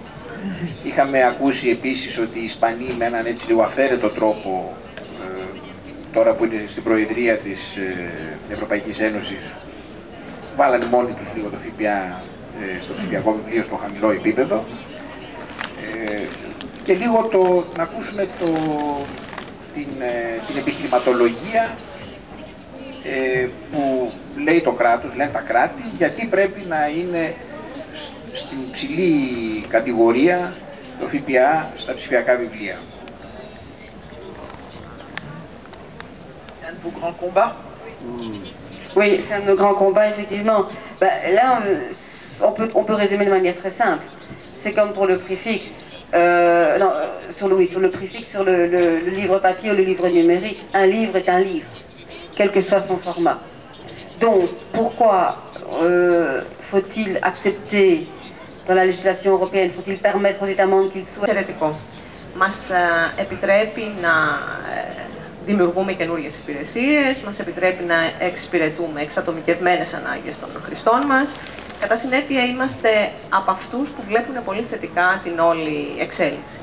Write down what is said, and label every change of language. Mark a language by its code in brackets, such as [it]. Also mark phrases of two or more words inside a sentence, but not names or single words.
[el] Είχαμε ακούσει επίσης ότι οι Ισπανοί με έναν έτσι λίγο αυθαίρετο τρόπο, τώρα που είναι στην Προεδρία της Ευρωπαϊκής Ένωσης, βάλανε μόνοι τους λίγο το ΦΠΑ στο ψηφιακό βιβλίο στο χαμηλό επίπεδο, και λίγο να ακούσουμε την επιχειρηματολογία που λέει το κράτος, λένε τα κράτη, γιατί πρέπει να είναι στην υψηλή κατηγορία το ΦΠΑ στα ψηφιακά βιβλία. [fr] Un de vos grands combats? Oui, c'est un de nos grands combats, effectivement. Là, on peut résumer de manière très simple. C'est comme pour le prix fixe. Sur le prix fixe, sur le livre papier ou le livre numérique. Un livre est un livre, quel que soit son format. Donc, pourquoi faut-il accepter dans la législation européenne, faut-il permettre aux États membres qu'ils soient... [el] Εξαιρετικό. Μας επιτρέπει να δημιουργούμε καινούργιες υπηρεσίες, μας επιτρέπει να εξυπηρετούμε εξατομικευμένες ανάγκες των χρηστών μας. Κατά συνέπεια, είμαστε από αυτούς που βλέπουν πολύ θετικά την όλη εξέλιξη.